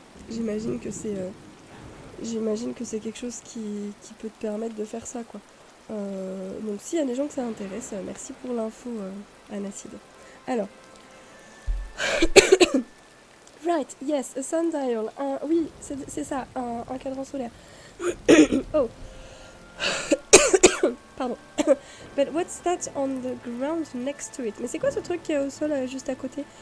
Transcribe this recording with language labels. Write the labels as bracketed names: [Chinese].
[French] J'imagine que c'est quelque chose qui peut te permettre de faire ça, quoi. Donc s'il y a des gens que ça intéresse, merci pour l'info, Anacide. [English] Alors, right, yes, a sundial. [French] Oui, c'est ça, un cadran solaire. Oh, pardon. [English] But what's that on the ground next to it? [French] Mais c'est quoi ce truc qui est au sol juste à côté?